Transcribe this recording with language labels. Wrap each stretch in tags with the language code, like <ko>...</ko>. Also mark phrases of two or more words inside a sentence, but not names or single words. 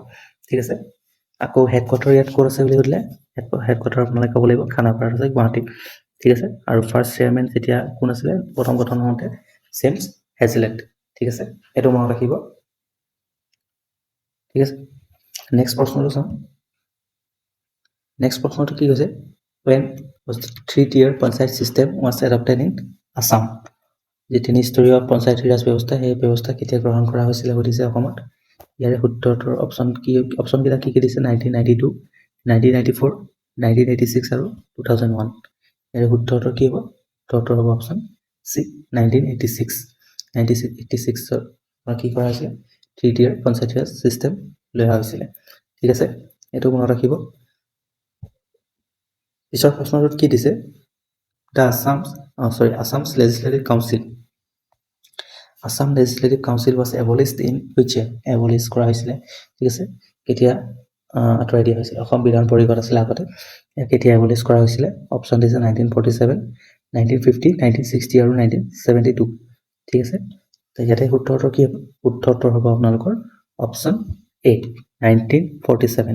<as>ঠিক আছে, আকৌ হেডকোৱাৰ্টাৰ ইয়াত ক'ত আছে বুলি সুধিলে, হেডকোৱাৰ্টাৰ আপোনালোকে ক'ব লাগিব খানাপাৰাত আছে, গুৱাহাটী। ঠিক আছে, আৰু</as> <en>first chairman</en> <as>যেতিয়া কোন আছিলে প্ৰথম গঠন হওঁতে? জেমছ হেজেলেট। ঠিক আছে, এইটো মনত ৰাখিব। ঠিক আছে, নেক্সট প্ৰশ্নটো চাওঁ। নেক্সট প্ৰশ্নটো কি হৈছে?</as> <en>When was the three-tier panchayat system was adopted in Assam?</en> <as>যি তিনিস্তৰীয় পঞ্চায়তী ৰাজ ব্যৱস্থা, সেই ব্যৱস্থা কেতিয়া গ্ৰহণ কৰা হৈছিলে সুধিছে অসমত। ইয়াৰে শুদ্ধ উত্তৰ অপশ্যনকেইটা কি দিছে? 1992, 1994, 1986 আৰু 2001। ইয়াৰে শুদ্ধ উত্তৰ কি হ'ব? শুদ্ধ উত্তৰ হ'ব</as> <en>option C</en> <as>1986। 1986ত কি কৰা হৈছিলে? থ্ৰী-টিয়াৰ পঞ্চায়তী ৰাজ চিষ্টেম লৈ অহা হৈছিলে। ঠিক আছে, এইটো মনত ৰাখিব। পিছৰ প্ৰশ্নটোত কি দিছে?</as> <en>Assam's Legislative Council. Assam Legislative Council was abolished in which year?</en> <as>Abolish কৰা হৈছিলে। ঠিক আছে, কেতিয়া আঁতৰাই দিয়া হৈছিলে? অসম বিধান পৰিষদ আছিলে আগতে, কেতিয়া এবলিছ কৰা হৈছিলে? অপশ্যন দিছে 1947, 1950, 1960 আৰু 1972। ঠিক আছে, ইয়াতে শুদ্ধ উত্তৰ কি হ'ব? শুদ্ধ উত্তৰ হ'ব আপোনালোকৰ</as> <en>option A</en> <as>1947।</as>